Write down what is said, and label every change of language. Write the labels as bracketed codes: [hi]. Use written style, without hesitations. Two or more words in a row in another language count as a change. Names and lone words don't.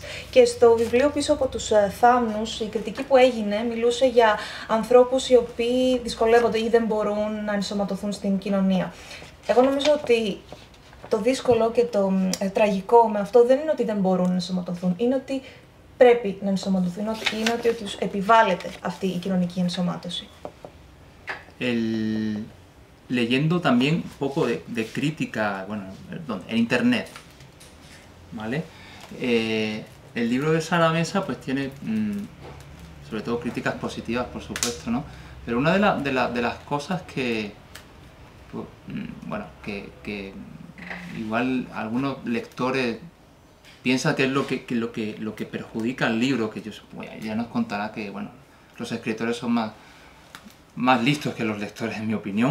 [el] Και στο βιβλίο Πίσω από τους θάμνους, η κριτική που έγινε μιλούσε για ανθρώπους οι οποίοι δυσκολεύονται ή δεν μπορούν να ενσωματωθούν στην κοινωνία. Εγώ νομίζω ότι το δύσκολο και το τραγικό με αυτό δεν είναι ότι δεν μπορούν να ενσωματωθούν, είναι ότι πρέπει να ενσωματωθούν, είναι ότι τους επιβάλλεται αυτή η κοινωνική ενσωμάτωση. [es] Leyendo también un poco de crítica, bueno, en internet, ¿vale? El libro de Sara Mesa pues tiene sobre todo críticas positivas, por supuesto, ¿no? Pero una de las cosas que, pues, bueno, que igual algunos lectores piensan que es lo que perjudica al libro, que bueno, ya nos contará que, bueno, los escritores son más listos que los lectores, en mi opinión.